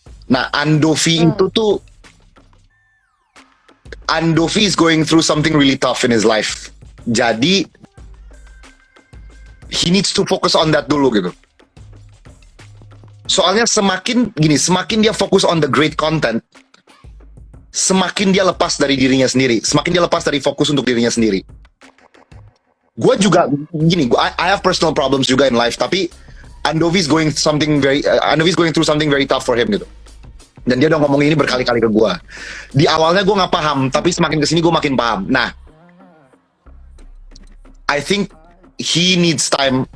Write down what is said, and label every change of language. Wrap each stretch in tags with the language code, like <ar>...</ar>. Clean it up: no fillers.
<en>Nah, Andovi is going through something really tough in his life.</en> <id>Jadi,</id> <en>he needs to focus on that</en> <id>dulu gitu. Soalnya semakin dia fokus</id> <en>on the great content,</en> <id>semakin dia lepas dari dirinya sendiri, semakin dia lepas dari fokus untuk dirinya sendiri. Gue juga</id> <en>I have personal problems</en> <id>juga</id> <en>in life,</en> <id>tapi</id> <en>Andovi is going through something very tough for him</en> <id>gitu. Dan dia udah ngomong ini berkali-kali ke gue. Di awalnya gue nggak paham, tapi semakin kesini gue makin paham.</id> <en>Nah, I think he needs time.</en>